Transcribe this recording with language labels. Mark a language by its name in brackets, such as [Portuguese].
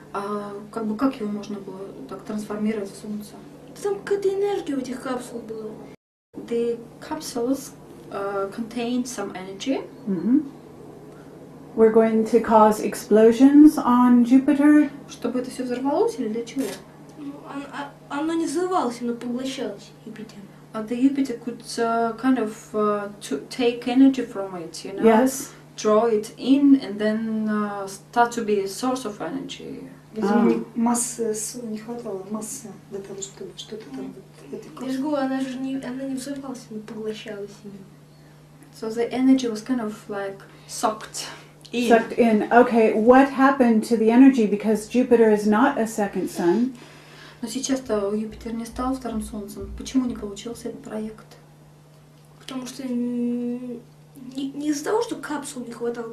[Russian] Как его можно было так трансформировать в Солнце? Там какая-то энергия у этих капсул была. [English] The capsules contained some energy. Hmm. We're going to cause explosions on Jupiter. [Russian] Чтобы это все взорвалось или для чего? Ну, оно не взрывалось, оно поглощалось Юпитер. [English] The Jupiter could kind of to take energy from it, you know, Yes. draw it in, and then start to be a source of energy. [Russian] Видимо, массы не хватало, массы для того, чтобы что-то там в этой Я же говорю, она не взрывалась, она поглощалась именно. [English] So the energy was kind of like sucked in. Sucked in. Okay, what happened to the energy? Because Jupiter is not a second sun. [Russian] Но сейчас-то Юпитер не стал вторым Солнцем. Почему не получился этот проект? Потому что не из-за того, что капсул не хватало.